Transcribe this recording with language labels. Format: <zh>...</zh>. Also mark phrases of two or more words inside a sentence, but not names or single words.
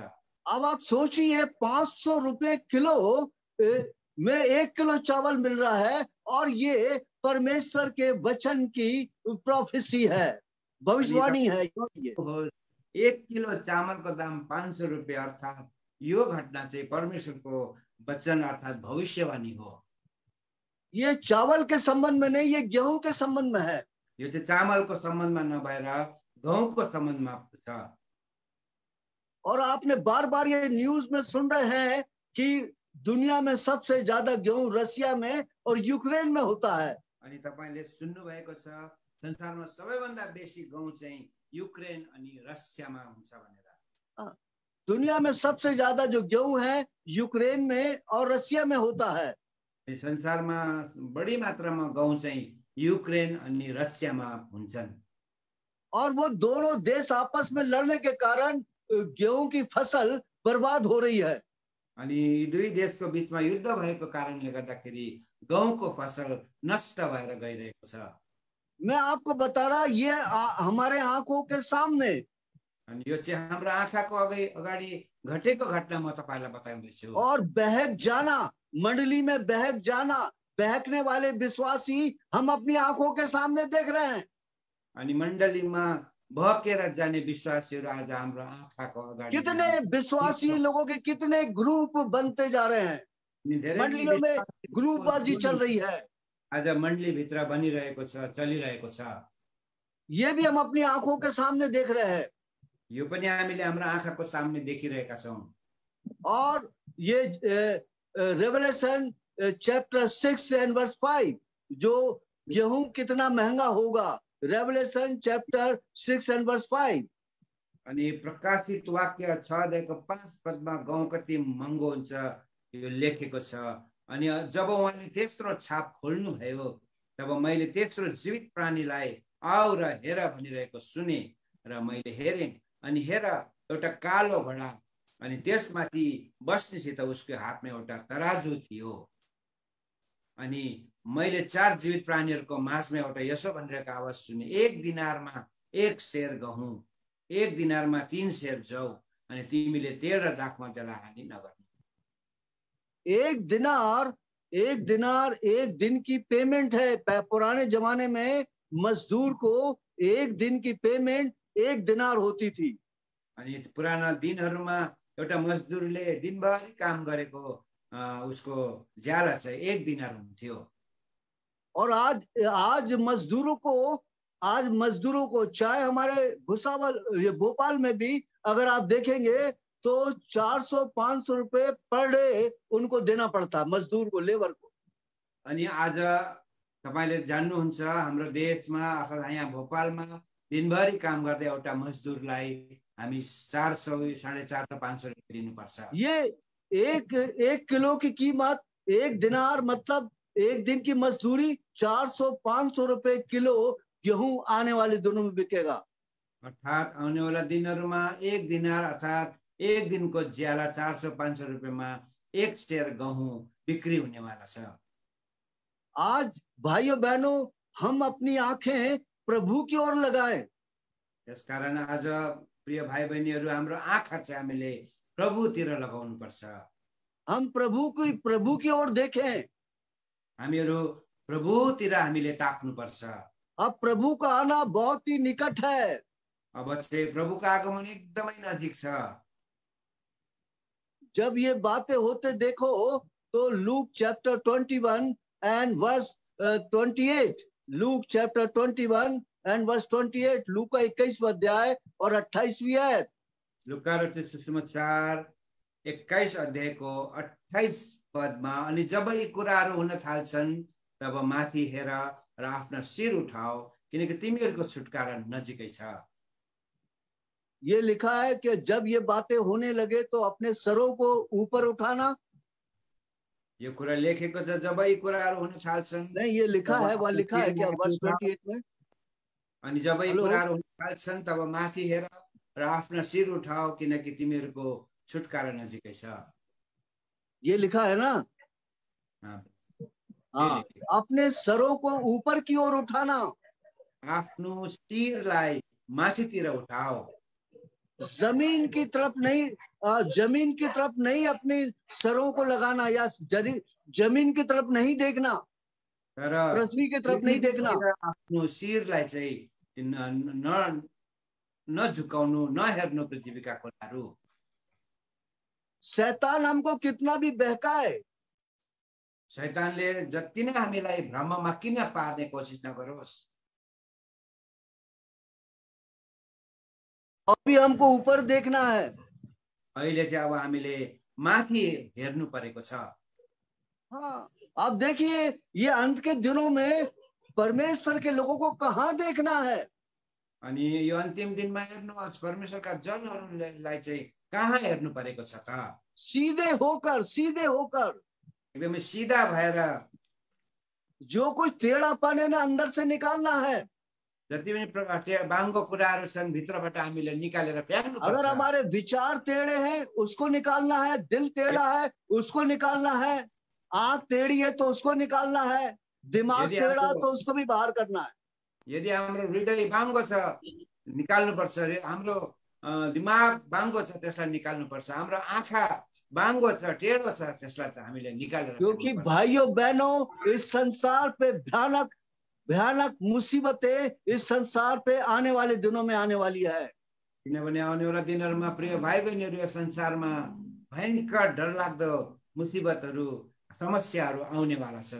<hi>अब आप सोचिए 500 रुपए किलो में 1 किलो चावल मिल रहा है, और ये परमेश्वर के वचन की प्रोफेसी है, भविष्यवाणी है ये।</hi> <ne>1 किलो चामलको दाम 500 रुपियाँ, अर्थात् यो घटना चाहिँ परमेश्वरको वचन अर्थात् भविष्यवाणी हो।</ne> <hi>ये चावल के संबंध में नहीं, ये गेहूं के संबंध में है।</hi> <ne>यो चाहिँ चामलको सम्बन्धमा नभएर गहुँको सम्बन्धमा छ।</ne> <hi>और आपने बार बार ये न्यूज में सुन रहे हैं कि दुनिया में सबसे ज्यादा गेहूं रसिया में और यूक्रेन में होता है।</hi> <ne>अनि तपाईले सुन्नु भएको छ संसारमा सबैभन्दा बेसी गहुँ चाहिँ युक्रेन अनि रसियामा हुन्छ भनेर।</ne> <hi>दुनिया में सबसे ज्यादा जो गेहूं है यूक्रेन में और रसिया में होता है।</hi> <ne>संसारमा बढी मात्रामा गहुँ चाहिँ युक्रेन अनि रसियामा हुन्छन्।</ne> <hi>और वो दोनों देश आपस में लड़ने के कारण गेहूं की फसल बर्बाद हो रही है।</hi> <ne>अनि दुई देशको बीचमा युद्ध भएको कारणले गर्दाखेरि गहुँको फसल नष्ट भएर गइरहेको छ।</ne> <hi>मैं आपको बता रहा, ये हमारे आंखों के सामने,</hi> <ne>अनि यो चाहिँ हाम्रो आँखाको अगाडि घटेको घटना म तपाईलाई बताउँदैछु।</ne> <hi>और बहक जाना, मंडली में बहक जाना, बहकने वाले विश्वासी हम अपनी आंखों के सामने देख रहे हैं।</hi> <ne>अनि मण्डलीमा भकेर जाने विश्वासीहरू आज हाम्रो आँखाको अगाडि,</ne> <hi>कितने विश्वासी लोगों के कितने ग्रुप बनते जा रहे हैं, मंडलियों में ग्रुपबाजी चल रही है।</hi> <ne>आज मण्डली भित्र बनिरहेको छ, चलिरहेको छ।</ne> <hi>ये भी हम अपनी आंखों के सामने देख रहे हैं।</hi> <ne>यो पनि हामीले हाम्रो आँखाको सामने देखिरहेका छौं।</ne> <hi>और ये</hi> <en>Revelation chapter 6 and verse 5,</en> <hi>जो गेहूं कितना महंगा होगा,</hi> <en>Revelation chapter 6 and verse 5.</en> <ne>अनि प्रकाशित वाक्य 6:5 पदमा गहुँ कति महँगो हुन्छ यो लेखेको छ। अनि जब उहाँले तेस्रो छाप खोल्नु भयो तब मैले तेस्रो जीवित प्राणीलाई आऊ र हेर भनिरहेको सुने र मैले हेरेँ। अनि हेर एउटा कालो घोडा, अनि त्यसमाथि बस्नेसित उसको हातमा एउटा तराजु थियो। अनि मैले 4 जीवित प्राणीहरूको माझमा एउटा यसो भनिरहेको आवाज सुने, 1 दिनारमा 1 सेर गहुँ, 1 दिनारमा 3 सेर जौ, अनि तिमीले तेल र दाखमा जला हानि नगर्नु।</ne> <hi>1 दिनार 1 दिन की पेमेंट है। पुराने जमाने में मजदूर को 1 दिन की पेमेंट 1 दिनार होती थी।</hi> <ne>अनि पुराना दिनहरूमा एउटा मजदुरले दिनभरि काम गरेको उसको ज्याला चाहिँ 1 दिनार हुन्थ्यो।</ne> <hi>और आज मजदूरों को चाहे हमारे भुसावल, ये भोपाल में भी अगर आप देखेंगे तो 400-500 रुपए</hi> <en>per day</en> <hi>उनको देना पड़ता, मजदूर को, लेबर को।</hi> <ne>अनि आज तपाईले जान्नुहुन्छ हाम्रो देशमा अथवा यहाँ भोपालमा दिनभरि काम गर्दै एउटा मजदुरलाई हामी 400, 450, 500 रुपैयाँ दिनुपर्छ।</ne> <hi>ये एक किलो की कीमत 1 दिनार, मतलब 1 दिन की मजदूरी 400-500 रुपए किलो गेहूं आने वाले दिनों में बिकेगा।</hi> <ne>अर्थात आउने वाला दिनहरूमा 1 दिनार अर्थात 1 दिनको ज्याला 400-500 रुपैयाँमा 1 सेर गहुँ बिक्री हुनेवाला छ।</ne> <hi>आज भाइयों बहनों, हम अपनी आंखें प्रभु की ओर लगाएं।</hi> <ne>त्यसकारण आज प्रिय भाइ बहिनीहरू, हाम्रो आँखा चाहिँ हामीले प्रभुतिर लगाउनु पर्छ।</ne> <hi>हम प्रभु की ओर देखें।</hi> <ne>हामीहरू प्रभुतिर हामीले ताक्नु पर्छ।</ne> <hi>अब प्रभु का आना बहुत ही निकट है।</hi> <ne>अब चाहिँ प्रभुको आगमन एकदमै नजिक छ।</ne> <hi>जब ये बातें होते देखो तो</hi> <en>Luke chapter 21 and verse 28, Luke chapter 21 and verse 28,</en> <hi>लूक का 21वां अध्याय और 28वीं आयत।</hi> <ne>लुका रचित सुसमाचार 21 अध्यायको 28 पदमा, अनि जब यी कुराहरू हुन थाल्छन् तब माथि हेर र आफ्ना शिर उठाओ, किनकि तिमीहरूको छुटकारा नजिकै छ।</ne> <hi>ये लिखा है कि जब ये बातें होने लगे तो अपने सरों को ऊपर उठाना।</hi> <ne>यो कुरा लेखेको छ जब यी कुराहरू हुन थाल्छन्।</ne> <hi>नहीं, ये लिखा है, वहाँ लिखा है क्या वर्स 28 में?</hi> <ne>अनि जब यी कुराहरू हुन थाल्छन् तब माथि हेर र आफ्ना शिर उठाओ, किनकि तिमीहरूको छुटकारा नजिकै छ।</ne> <hi>ये लिखा है ना? हाँ, अपने सरों को ऊपर की ओर उठाना।</hi> <ne>आफ्नो शिरलाई माथितिर उठाओ,</ne> <hi>जमीन की तरफ नहीं अपने सरों को लगाना, या जमीन की तरफ नहीं देखना।</hi> <ne>तर</ne> <hi>पृथ्वी की तरफ नहीं देखना।</hi> <ne>आफ्नो शिरलाई चाहिँ नझुकाउनु, नहेर्नु पृथ्वीका कुराहरू।</ne> <hi>शैतान हमको कितना भी बहकाए,</hi> <ne>शैतानले जति नै हामीलाई भ्रममा किन पार्ने कोसिस नगरोस्,</ne> <hi>अभी हमको ऊपर देखना है।</hi> <ne>अहिले चाहिँ अब हामीले माथि हेर्नु परेको छ।</ne> <hi>हाँ, आप देखिए ये अंत के दिनों में परमेश्वर के लोगों को कहाँ देखना है।</hi> <ne>अनि यो अन्तिम दिनमा हेर्नुहोस्, परमेश्वरका जनहरूलाई चाहिँ कहाँ हेर्नु परेको छ त?</ne> <hi>सीधे होकर</hi> <ne>एकदमै सिधा भएर</ne> <hi>जो कुछ टेढ़ापन है ना अंदर से निकालना है।</hi> <ne>जति पनि बाङ्गो कुराहरू छन् भित्रबाट हामीले निकालेर फ्याँक्नु</ne> <hi>अगर</hi> <ne>पर्छ।</ne> <hi>हमारे विचार टेढ़े हैं उसको निकालना है, दिल टेढ़ा है उसको निकालना है, आंख टेढ़ी है तो उसको निकालना है, दिमाग</hi> <ne>यदि</ne> <hi>टेढ़ा है</hi> <ne>हाम्रो-</ne> <hi>तो उसको भी बाहर करना है।</hi> <ne>यदि हाम्रो हृदय बाङ्गो छ निकाल्नुपर्छ रे, हाम्रो दिमाग बाङ्गो छ त्यसलाई निकाल्नुपर्छ, हाम्रो आँखा बाङ्गो छ टेढो छ त्यसलाई चाहिँ हामीले निकालेर</ne> <hi>क्योंकि</hi> <ne>फ्याँक्नुपर्छ।</ne> <hi>भाइयों बहनों इस संसार पे भयानक भयानक मुसीबतें इस संसार पे आने वाले दिनों में आने वाली है।</hi> <ne>किनभने आउनेवाला दिनहरूमा प्रिय भाइ बहिनीहरू यस संसारमा भयङ्कर डरलाग्दो मुसिबतहरू समस्याहरू आउनेवाला छन्।</ne>